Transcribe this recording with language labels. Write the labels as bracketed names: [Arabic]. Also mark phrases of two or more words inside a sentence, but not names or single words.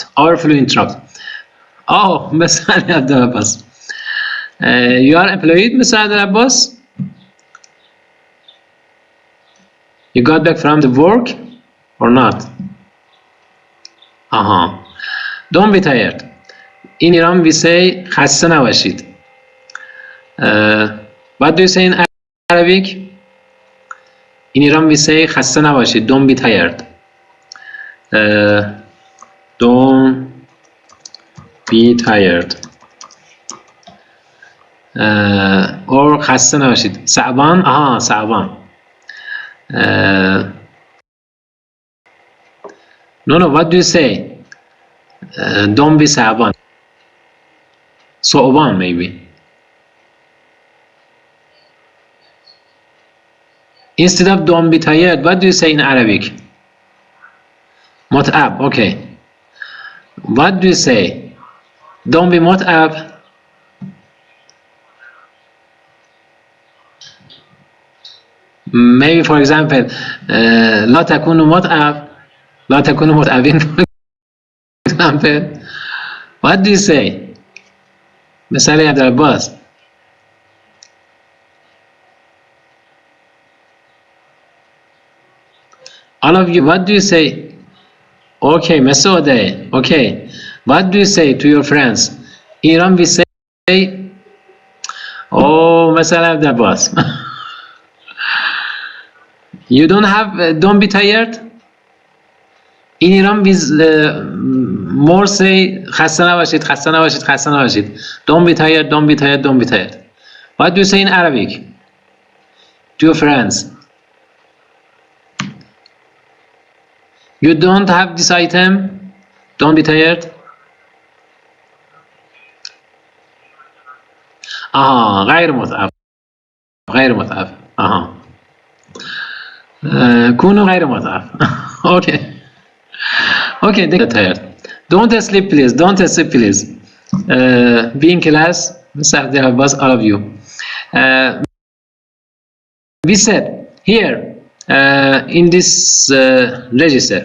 [English] Overflow interrupt. Oh, Mr. Abdul Abbas. You are employed, Mr. Abdul Abbas? You got back from the work or not? Don't be tired. In Iran we say [Persian] خسته نباشید. [English] What do you say in Arabic? In Iran we say [Persian] خسته نباشید. [English] Don't be tired. Don't be tired. [Persian] Or خسته نباشید. [Arabic] صعبان. صعبان. [English] No, what do you say? Don't be صعبان. صعبان maybe. Instead of don't be tired, what do you say in Arabic? متعب, okay. What do you say? Don't be متعب. Maybe for example, [Arabic] لا تكونوا متعب. لا تكونوا متعبين, [English] for example. What do you say? [Persian] مثال عبد العباس. [English] All of you, what do you say? Okay, Mesode. Okay, what do you say to your friends? In Iran we say, oh, [Persian] مثال عبد العباس. [English] You don't have, don't be tired. In Iran we more say [Persian] خسته نباشید, خسته نباشید, خسته نباشید. [English] Don't be tired, don't be tired, don't be tired. What do you say in Arabic to your friends? You don't have this item, don't be tired. [Arabic] غير متعب. غير متعب. كونوا غير متعب. [English] Okay. Okay, they get tired. Don't sleep, please. Don't sleep, please. Be in class. All of you. We said here in this register.